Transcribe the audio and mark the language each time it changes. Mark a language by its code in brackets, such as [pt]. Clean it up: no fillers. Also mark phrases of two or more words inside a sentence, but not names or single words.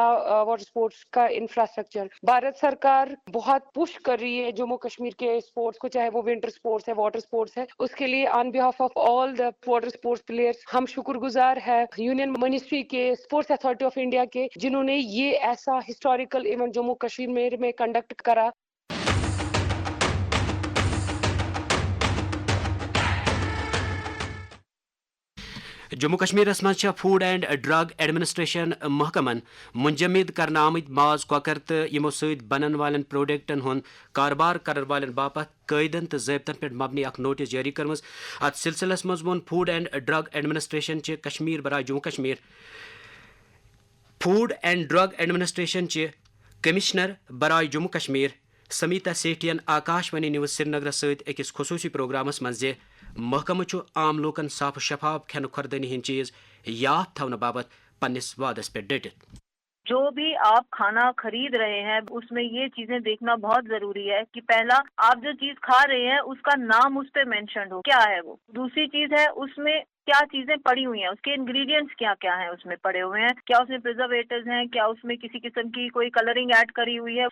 [en] water sports [hi] का इंफ्रास्ट्रक्चर भारत सरकार बहुत पुश कर रही है जम्मू कश्मीर के स्पोर्ट्स को, चाहे वो [en] winter sports [hi] है, [en] water sports [hi] है, उसके लिए [en] on behalf of all the water sports players [hi] हम शुक्रगुजार है [en] union ministry [hi] के, स्पोर्ट्स अथॉरिटी ऑफ इंडिया के, जिन्होंने ये ऐसा [en] historical event [hi] जम्मू कश्मीर में कंडक्ट करा। [ks] जम्मू कश्मीर मज फूड एंड ड्रग एडमिनिस्ट्रेशन महकमन मुंजमद करना आमद माज कौकर तो यमो सत बनन वालन प्रोडक्टन हुंद कारोबार कर वालन बापत कायदन तो ज़ाब्तन पे मबनी अख नोटिस जारी करमज। अत सिलसिलस मज वोन फूड एंड ड्रग एडमिनिस्ट्रेशन कश्मीर बराए जम्मू कश्मीर फूड एंड ड्रग एडमिनिस्ट्रेशन कमिश्नर बराए जम्मू कश्मीर समीता सेठियन आकाशवाणी न्यूज़ श्रीनगर सत अकिस खसूसी प्रोग्रामस मज महकम आम लोकन साफ शफाफ खन खुरदनी हिंद चीज याद थवन बाबत पन्निस वादस पे डटित। [hi] जो भी आप खाना खरीद रहे हैं उसमें ये चीजें देखना बहुत जरूरी है कि पहला आप जो चीज खा रहे हैं उसका नाम उस पे मेंशन हो, क्या है वो। दूसरी चीज है उसमें क्या चीजें पड़ी हुई हैं, उसके इंग्रेडिएंट्स क्या क्या हैं उसमें पड़े हुए हैं, क्या उसमें प्रिजर्वेटिव्स हैं, क्या उसमें किसी किस्म की कोई [en] colouring add [hi] करी हुई है।